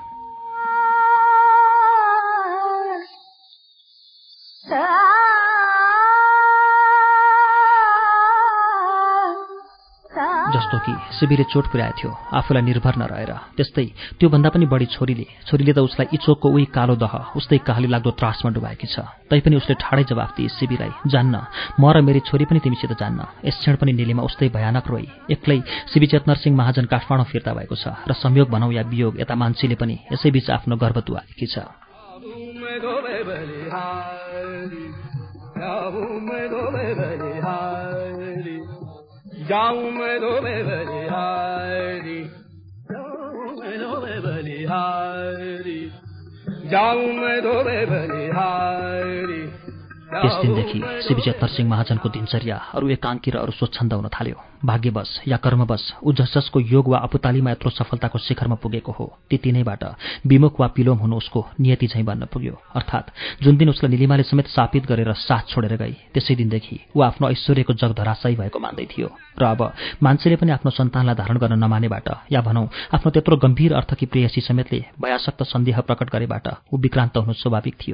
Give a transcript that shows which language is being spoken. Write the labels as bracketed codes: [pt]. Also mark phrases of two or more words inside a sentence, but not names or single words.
[ne] जस्तो कि शिवीले चोट पुर्याएको थियो आफूलाई निर्भर नरहेर, त्यस्तै त्योभन्दा पनि बढी छोरीले त उसलाई इचोकको उही कालो दह उस्तै काली लाग्दो त्रासमा डुबाएकी छ। तैपनि उसले ठाडै जवाफ दिए शिवीलाई, जान्न, म र मेरी छोरी पनि तिमीसित जान्न। यस क्षण पनि निलिमा उस्तै भयानक रोई। एक्लै शिवी चेतनर सिंह महाजन काठमाडौँ फिर्ता भएको छ र संयोग भनौँ या वियोग, यता मान्छेले पनि यसैबीच आफ्नो गर्भ दुहाएकी छ। [hi] जाऊं मैं दो बलिहारी, जाऊं मैं दो बलिहारी, जाऊं मैं दो बलिहारी, [ne] त्यस दिनदेखि शिवी चेतन सिंह महाजनको दिनचर्या अरू एकाङ्की र अरू स्वच्छन्द हुन थाल्यो। भाग्यवश या कर्मवश ऊ जसजसको योग वा अपुतालीमा यत्रो सफलताको शिखरमा पुगेको हो ती तिनैबाट विमुख वा पिलोम हुनु उसको नियति झैँ बन्न पुग्यो। अर्थात् जुन दिन उसलाई निलिमाले समेत शापित गरेर साथ छोडेर गई त्यसै दिनदेखि ऊ आफ्नो ऐश्वर्यको जग धराशायी भएको मान्दै थियो र अब मान्छेले पनि आफ्नो सन्तानलाई धारण गर्न नमानेबाट या भनौँ आफ्नो त्यत्रो गम्भीर अर्थकी प्रेयसी समेतले भयासक्त सन्देह प्रकट गरेबाट ऊ विक्रान्त हुनु स्वाभाविक थियो।